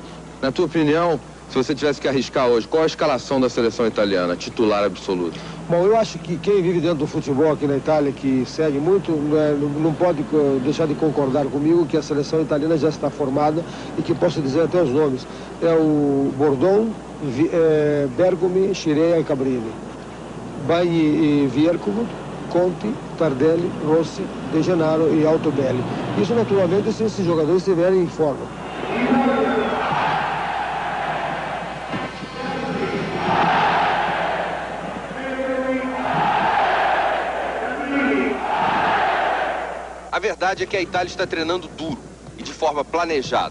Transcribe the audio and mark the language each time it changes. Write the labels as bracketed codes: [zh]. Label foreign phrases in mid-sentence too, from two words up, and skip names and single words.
[pt] Na tua opinião, se você tivesse que arriscar hoje, qual a escalação da seleção italiana, titular absoluto? Bom, eu acho que quem vive dentro do futebol aqui na Itália, que segue muito, não pode deixar de concordar comigo que a seleção italiana já está formada e que posso dizer até os nomes. É o Bordon, Bergomi, Scirea e Cabrini. Bagni e Viercomo, Conti, Tardelli, Rossi, De Gennaro e Altobelli. Isso, naturalmente, se esses jogadores estiverem em forma. A verdade é que a Itália está treinando duro e de forma planejada.